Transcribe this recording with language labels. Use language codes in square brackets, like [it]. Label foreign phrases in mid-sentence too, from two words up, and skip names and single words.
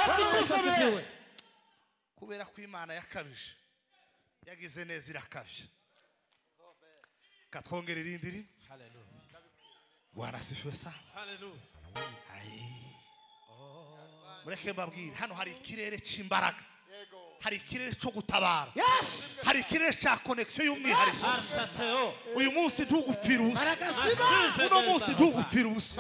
[rw] Kubera ko Imana yakabije yagize neza irakabije. Katwongera irindiri. Hallelujah. [sw] Bwana asifiwe sana. [rw] Hallelujah. Mureke mbabwire hano hari ikirere cy'imbaraga. Hari ikirere cyo gutabara. Hari ikirere cya connection y'umwihariko. Uyu munsi ntugupfira ubusa. Uno munsi ntugupfira ubusa.